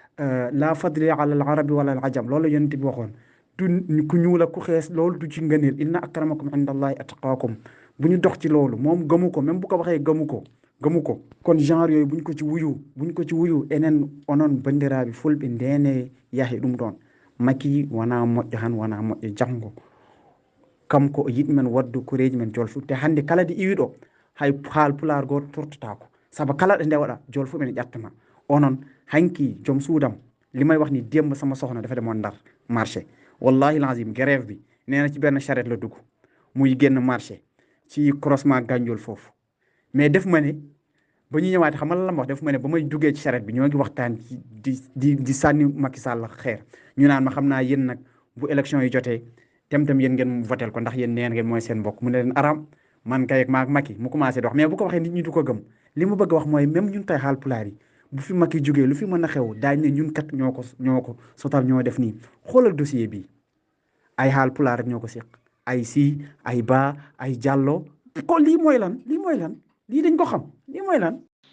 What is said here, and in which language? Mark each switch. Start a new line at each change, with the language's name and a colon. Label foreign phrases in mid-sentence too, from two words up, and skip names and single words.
Arabic: لا فضل على العربي ولا العجم
Wolof: loolu yonent bi waxoon du ku ñuul ak ku xees loolu du ci ngëneel
Arabic: إن أكرمكم عند الله أتقاكم
Wolof: bu ñu dox ci loolu moom gëmu ko même bu ko waxee gëmu ko kon genre yooyu buñ ko ci wuyu
Fula: enen onon bandiraɓe fulɓe ndene yahi ɗum ɗon Macky wona moƴƴo han wona moƴƴo janggo kanko o yiɗi men waddu koreji men jolfu te hande kala de iwiɗo hay haal pular goto tortotako saabu kala ɗo ndewaɗa jolfu ɓene ƴettama onon hanki joom suudam
Wolof: limay wax ni démb sama soxna dafa demoon Ndar marché wallahi lazim grève bi nee na ci benn charrette la dugg muy génn marché ci croisement Gandiol foofu mais def ma ne ba ñu ñëwaatee xam nga lan la ma wax def ma ne ba may duggee ci charrette bi ñoo ngi waxtaan ci di sànni Macky Sall xeer ñu naan ma xam naa yéen nag bu élection yi jotee tam yéen ngeen votel ko ndax yéen neen ngeen mooy seen mbokk mu ne leen aram man kay maak Macky mu commencé di wax mais bu ko waxee nit ñi du ko gëm li mu bëgg a wax mooy même ñun tey xaal pulaar yi bu fi Macky jógee lu fi mën a xew daañ ne ñun kat ñoo ko sotal ñoo def nii xoolal dossier bi ay xaal pulaar rek ñoo ko séq ay si ay ba ay jàllo ko lii mooy lan lii dañ ko xam lii mooy lan.